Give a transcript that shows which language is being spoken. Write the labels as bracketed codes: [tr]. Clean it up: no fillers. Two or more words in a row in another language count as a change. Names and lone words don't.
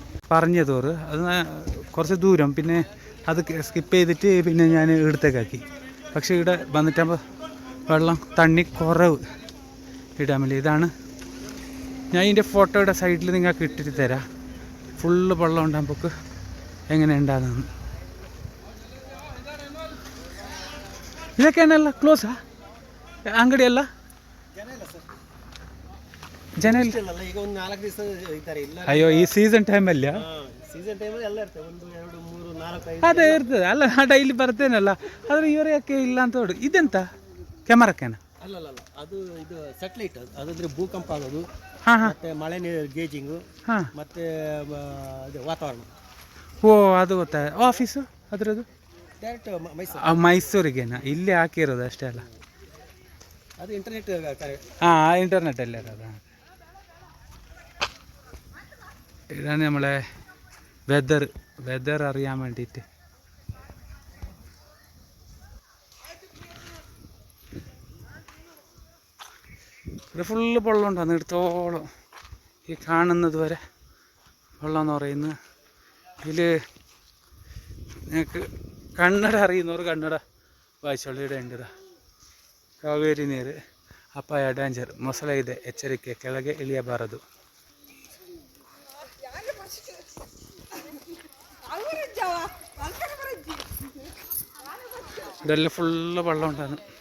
[ml] പറഞ്ഞതോറ് അത് കുറച്ച് ദൂരം, പിന്നെ അത് സ്കിപ്പ് ചെയ്തിട്ട് പിന്നെ ഞാൻ ഇവിടത്തേക്കാക്കി. പക്ഷേ ഇവിടെ വന്നിട്ടാകുമ്പോൾ വെള്ളം തണ്ണി കുറവ് ഈ ഡാമിൽ. ഇതാണ് ഞാൻ ഇതിൻ്റെ ഫോട്ടോയുടെ സൈഡിൽ നിങ്ങൾക്ക് ഇട്ടിട്ട് തരാം. ഫുള്ള് വെള്ളം ഉണ്ടാകുമ്പോൾ എങ്ങനെ ഉണ്ടാകുന്നു. [kn] ಇದಕ್ಕೇನಲ್ಲ ಕ್ಲೋಸಾ ಅಂಗಡಿ ಎಲ್ಲ ಜನ ಇಲ್ಲ? ಈಗ ಒಂದು 4 ದಿವಸ ಇರ್ತಾರೆ. ಅಯ್ಯೋ, ಈ ಸೀಸನ್ ಟೈಮಲ್ಲಿ ಎಲ್ಲ ಇರ್ತದೆ. 1 2 3 4 5 ಅದೇ ಇರ್ತದೆ ಅಲ್ಲ. ನಾ ಡೈಲಿ ಬರ್ತೇನಲ್ಲ, ಆದರೆ ಇವರು ಯಾಕೆ ಇಲ್ಲ ಅಂತ ನೋಡಿ. ಇದೆಂತ ಕ್ಯಾಮರಕ್ಕೇನ? ಅಲ್ಲ ಅದು ಇದು ಸ್ಯಾಟಲೈಟ್ ಅದಂದ್ರೆ ಭೂಕಂಪ ಆಗೋದು ಮತ್ತೆ ಮಳೆ ನೀರು ಗೇಜಿಂಗು ಮತ್ತೆ ಇದು ವಾತಾವರಣ. ಓ ಅದು ಗೊತ್ತಾ. ಆಫೀಸು ಅದರದ್ದು ಡೈರೆಕ್ಟ್ ಮೈಸೂರಿಗೇನಾ? ಇಲ್ಲಿ ಹಾಕಿರೋದು ಅಷ್ಟೇ ಅಲ್ಲ? [ml] അത് ഇന്റർനെറ്റ്. ഇന്റർനെറ്റ് അല്ലേ അത്? ഇതാണ് നമ്മളെ വെതർ അറിയാൻ വേണ്ടിയിട്ട്. ഇത് ഫുള്ള് വെള്ളമുണ്ട് അന്നിടത്തോളം ഈ കാണുന്നത് വരെ വെള്ളം എന്ന് പറയുന്നത്. ഇതിൽ ഞങ്ങൾക്ക് കന്നഡ അറിയുന്നവർ കന്നഡ വായിച്ചോളിയുടെ ഉണ്ട്. [kn] ಕಾವೇರಿ ನೀರು ಅಪಾಯ ಡೇಂಜರ್, ಮೊಸಳೆ ಇದೆ ಎಚ್ಚರಿಕೆ, ಕೆಳಗೆ ಇಳಿಯಬಾರದು. [ml] ഇതെല്ലാം ഫുള്ള് വെള്ളം ഉണ്ടായിരുന്നു.